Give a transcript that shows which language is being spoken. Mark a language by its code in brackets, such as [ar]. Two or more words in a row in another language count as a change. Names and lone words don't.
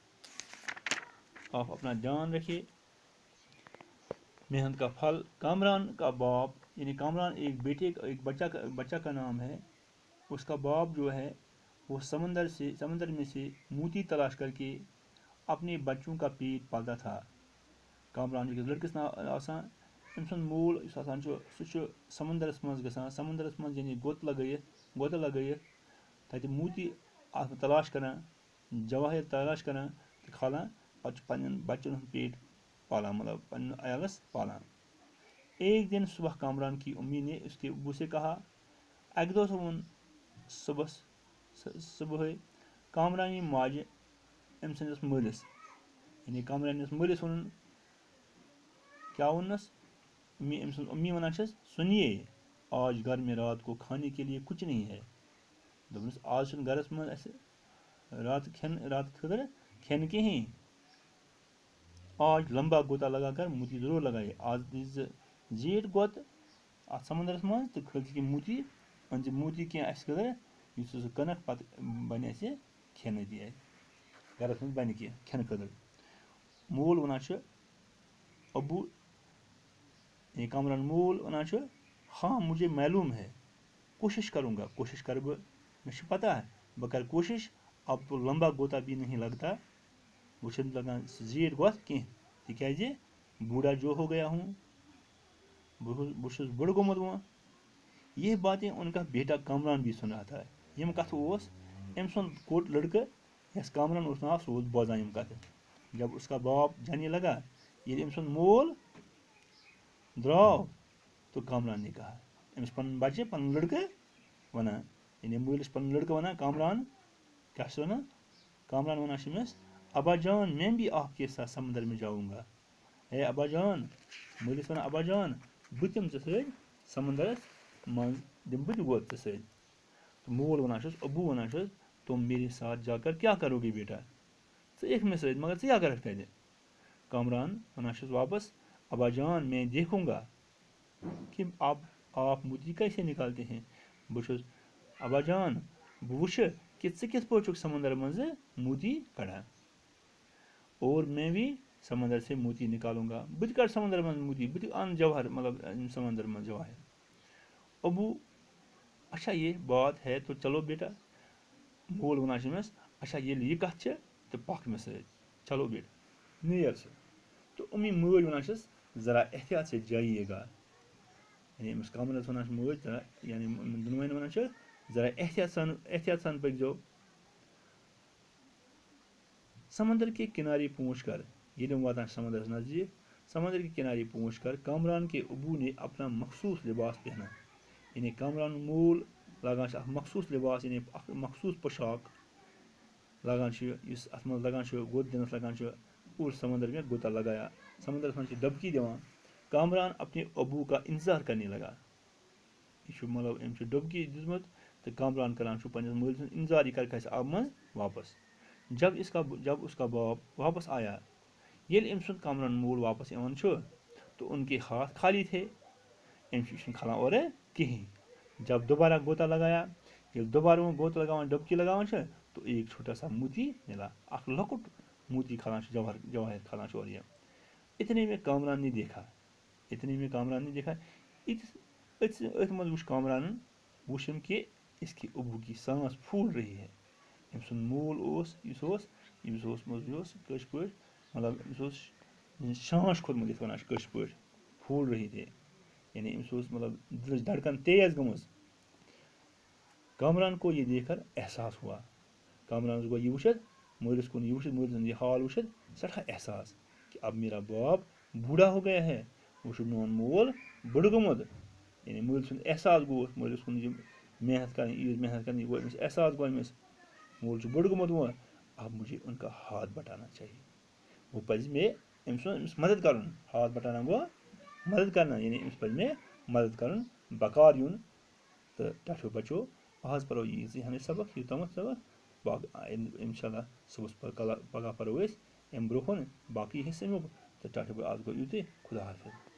[ur] آپ اپنا دھیان رکھیے. محنت کا پھل. کامران کا باپ یعنی کامران ایک بچہ کا نام ہے. اس کا باپ جو ہے وہ سمندر میں سے موتی تلاش کر کے اپنے بچوں کا پیٹ پالتا تھا. [ks] کامران لڑکس آسان أمۍ سُنٛد مول یُس آسان چھُ سُہ چھُ سمندرس منٛز گژھان، سمندرس منٛز یعنی غوطہ لگٲیِتھ تتہِ موتی تلاش کران، جواہر تلاش کران تہٕ کھالان. پتہٕ چھُ پننٮ۪ن بچن ہُنٛد پیٹ پالان، مطلب پننِس عیالس پالان. [ur] ایک دن صبح کامران کی امی نے اس کے ابو سے کہا. [ks] اکہِ دۄہ ووٚن صبحٲے کامرانہِ ماجہِ أمۍ سٕنٛدِس مٲلِس، یعنی کامرانِس مٲلِس ووٚنُن، کیا ونس أمۍ سٕنٛز أمی وَنان چھَس [ur] سُنیے آج گھر میں رات کو کھانے کے لیے کچھ نہیں ہے [ks] دوٚپنَس آز چھُنہٕ گَرَس منٛز اَسہِ راتہٕ خٲطرٕ کھٮ۪ن کِہیٖنۍ [ur] آج لمبا گوتا لگا کر موتی ضروٗر لگایے [ks] آز دِژ ژٕ زیٖٹھ گوتہٕ اَتھ سمندرَس منٛز تہٕ کھٲلۍ ژٕ کینٛہہ موتی أنۍ ژٕ موتی کینٛہہ اَسہِ خٲطرٕ یُس ژٕ سُہ کٕنَکھ پَتہٕ بَنہِ اَسہِ کھٮ۪نہٕ تہِ اَسہِ گَرَس منٛز بَنہِ کینٛہہ کھٮ۪نہٕ خٲطرٕ مول وَنان چھُ ابوٗ کامران مول وَنان چھُ [ur] ہاں مجھے معلوم ہے کوشش کروں گا [ks] کوشش کَرٕ بہٕ مےٚ چھُ پتہ بہٕ کَرٕ کوشش [ur] اب تو لمبا گوتا بھی نہیں لگتا [ks] وہ چھُنہٕ لگان سُہ زیٖٹھ گوٚژھ کینٛہہ تِکیٛازِ [ur] بوٗڑھا جو ہو گیا ہوں [ks] بہٕ چھُس بُڈٕ گوٚمُت وۄنۍ [ur] یہ باتیں ان کا بیٹا کامران بھی سن رہا تھا [ks] یِم کَتھٕ اوس أمۍ سُنٛد کوٚٹ لٔڑکہٕ یَس کامران اوس ناو سُہ اوس بوزان یِم کَتھٕ [ur] جب اس کا باپ جانے لگا [ks] ییٚلہِ أمۍ سُنٛد مول درٛاو [ur] تو کامران نے کہا [ks] أمِس پَنُن بَچہِ پَنُن لٔڑکہٕ وَنان یعنی مٲلِس پَنُن لٔڑکہٕ وَنان کامران کیٛاہ چھُس وَنان کامران وَنان چھِ أمِس [ur] ابا جان میں بھی آپ کے ساتھ سمندر میں جاؤں گا ہے ابا جان [ks] مٲلِس وَنان ابا جان بہٕ تہِ یِمہٕ ژےٚ سۭتۍ سمندرَس منٛز دِمہٕ بہٕ تہِ گوٚد ژےٚ سۭتۍ تہٕ مول وَنان چھُس ابوٗ وَنان چھُس [ur] تُم میرے ساتھ جا کر [ks] کیٛاہ [ur] کرو گے [ks] بیٹا ژٕ یِکھ مےٚ سۭتۍ مگر ژٕ کیٛاہ کَرکھ تَتہِ کامران وَنان چھُس واپس [ur] ابا جان میں دیکھوں گا کہ آپ موتی کیسے نکالتے ہیں [ks] بہٕ چھُس ابا جان بہٕ وٕچھٕ کہ ژٕ کِتھ پٲٹھۍ چھُکھ سمندر منٛزٕ موتی کڑان [ur] اور میں بھی سمندر سے موتی نکالوں گا [ks] بہٕ تہِ کَڑٕ سمندر منٛز موتی بہٕ تہِ اَنہٕ جوہر مطلب سمندر منٛز جواہر [ur] ابوٗ اچھا یہ بات ہے تو چلو بیٹا [ks] مول وَنان چھِ أمِس اچھا ییٚلہِ یہِ کَتھ چھِ تہٕ پَکھ مےٚ سۭتۍ [ur] چلو بیٹا [ks] نیر ژٕ تہٕ أمی مٲلۍ وَنان چھِس [ur] ذرا احتیاط سے جایے گا [ks] یعنی أمِس کامرانَس وَنان چھِ مٲلۍ ذرا یعنی دۄنوَنۍ وَنان چھِ ذرا احتیاط سان پٔکۍزیو [ur] سمندر کے کنارے پہنچ کر [ks] ییٚلہِ یِم واتان چھِ سمندرَس نزدیٖک [ur] سمندر کے کنارے پہنچ کر کامران کے ابوٗ نے اپنا مخصوٗص لباس پہنا [ks] یعنی کامران مول لاگان چھِ اکھ مخصوٗص لباس یعنی اکھ مخصوٗص پوشاک لاگان چھُ یُس اَتھ منٛز لگان چھُ گوٚد دِنَس لگان چھُ پوٗرٕ [ur] سمندر میں گوتا لگایا [ks] سمندرَس منٛز چھِ ڈبکی دِوان [ur] کامران اپنے ابوٗ کا انتظار کرنے لگا [ks] یہِ چھُ مطلب أمۍ چھُ ڈُبکی دیُتمُت تہٕ کامران کران چھُ پنٛنِس مٲلۍ سُنٛد اِنتظار یہِ کَرِ کھسہِ آبہٕ منٛز واپس [ur] جب اس کا باپ واپس آیا [ks] ییٚلہِ أمۍ سُنٛد کامران مول واپس یِوان چھُ [ur] تو ان کے ہاتھ خالی تھے [ks] أمِس چھُنہٕ کھلان اورٕ کِہیٖنۍ [ur] جب دوبارہ گوتا لگایا [ks] ییٚلہِ دوبارٕ وۄنۍ گوتہٕ لگاوان ڈُبکی لگاوان چھِ [ur] تو ایک چھوٹا سا موتی ملا [ks] اکھ لۄکُٹ موتی کھالان چھُ جواہر کھالان چھُ اورٕ یہِ [ur] اتنے میں کامران نے دیکھا [ks] أتھۍ منٛز وٕچھ کامرانن وٕچھُن کہِ [ur] اس کے ابوٗ کی سانس پھوٗل رہی ہے [ks] أمۍ سُنٛد مول اوس یُس اوس أمِس اوس کٲشِر پٲٹھۍ مطلب أمِس اوس شانش کھوٚتمُت یِتھ وَنان چھِ کٲشِر پٲٹھۍ [ur] پھوٗل رہی تھے [ks] یعنی أمِس اوس مطلب دِلٕچ دھڑکن تیز گٔمٕژ [ur] کامران کو یہ دیکھ کر احساس ہوا [ks] کامرانَس گوٚو یہِ وٕچھِتھ مٲلِس کُن یہِ وٕچھِتھ مٲلۍ سُنٛد یہِ حال وٕچھِتھ سٮ۪ٹھاہ احساس [ur] کہ اب میرا باپ بوٗڑھا ہو گیا ہے [ks] وۄنۍ چھُ میون مول بٕڑٕ گوٚمُت یعنی مٲلۍ سُنٛد احساس گوٚو مٲلِس کُن یِم محنت کَرٕنۍ ییٖژ محنت کَرٕنۍ یہِ گوٚو أمِس احساس گوٚو أمِس مول چھُ بٕڑٕ گوٚمُت وۄنۍ [ur] اب مجھے ان کا ہاتھ بٹانا چاہیے [ks] وۄنۍ پَزِ مےٚ أمِس مدد کَرُن [ur] ہاتھ بٹانا [ks] گوٚو [ur] مدد کرنا [ks] یعنی أمِس پَزِ مےٚ مدد کَرُن بکار یُن تہٕ ٹاٹھیو بچو آز پَرو ییٖژٕے ہَنٕے سبق یوٗتامَتھ سبق اِنشاء اللہ صُبحس پگاہ پَرو أسۍ اَمہِ برونٛہہ کُن باقٕے حِصہٕ اَمیُک تہٕ ٹاٹھیو آز گوٚو یُتُے خدا حافظ